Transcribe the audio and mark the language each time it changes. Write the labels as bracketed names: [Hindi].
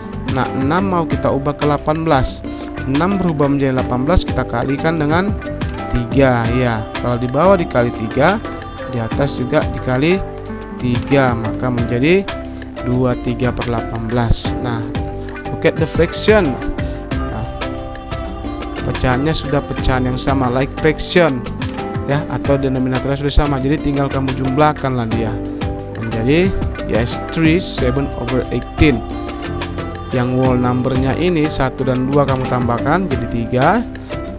[Indonesian] Nah, 6 mau kita ubah ke 18. 6 berubah menjadi 18, kita kalikan dengan 3 ya. Kalau di bawah dikali 3, di atas juga dikali 3, maka menjadi 23/18. [English] Nah, look at the fraction. [Indonesian] Nah, pecahannya sudah pecahan yang sama, like fraction ya, atau denominatornya sudah sama. Jadi tinggal kamu jumlahkanlah dia menjadi yes 3/7/18. Yang whole numbernya ini 1 dan 2 kamu tambahkan jadi 3.